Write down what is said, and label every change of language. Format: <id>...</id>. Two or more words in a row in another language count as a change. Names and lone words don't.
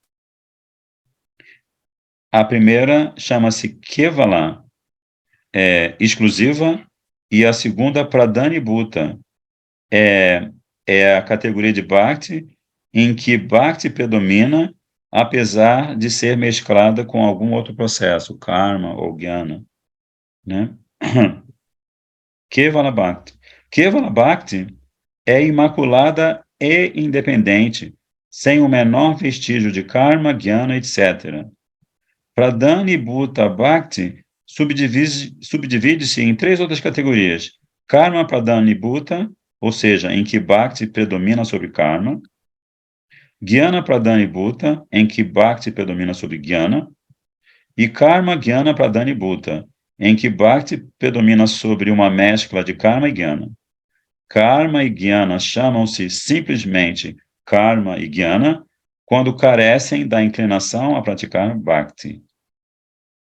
<pt>A primeira chama-se Kevala, exclusiva, e a segunda Pradhanibhuta, é a categoria de Bhakti em que Bhakti predomina, apesar de ser mesclada com algum outro processo, karma ou jnana, né?</pt> <sa>Kevala Bhakti. Kevala Bhakti</sa> <pt>é imaculada e independente, sem o menor vestígio de karma, jnana, etc.</pt> <sa>Pradhanibhuta Bhakti</sa> <pt>subdivide-se em três outras categorias.</pt> <sa>Karma Pradhanibhuta,</sa> <pt>ou seja, em que Bhakti predomina sobre karma.</pt> <sa>Jnana Pradhanibhuta,</sa> <pt>em que Bhakti predomina sobre jnana.</pt> <sa>E Karma Jnana Pradhanibhuta,</sa> <pt>em que Bhakti predomina sobre uma mescla de karma e jnana. Karma e jnana chamam-se simplesmente karma e jnana quando carecem da inclinação a praticar Bhakti.</pt>